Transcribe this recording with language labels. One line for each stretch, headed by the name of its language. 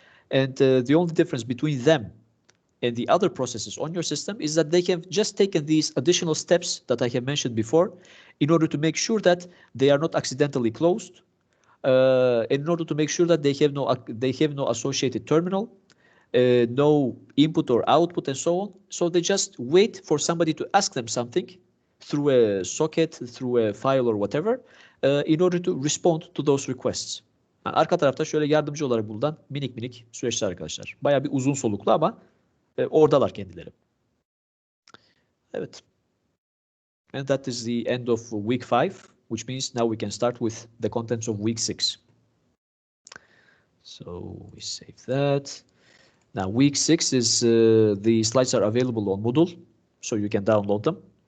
English: And the only difference between them and the other processes on your system is that they have just taken these additional steps that I have mentioned before in order to make sure that they are not accidentally closed, in order to make sure that they have no associated terminal, no input or output, and so on. So they just wait for somebody to ask them something through a socket, through a file or whatever, in order to respond to those requests.
Turkish: Yani arka tarafta şöyle yardımcı olarak bulunan minik süreçler arkadaşlar. Bayağı bir uzun soluklu ama oradalar kendileri. Evet.
English: And that is the end of week 5, which means now we can start with the contents of week 6. So we save that. Now week 6 is, the slides are available on Moodle, so you can download them.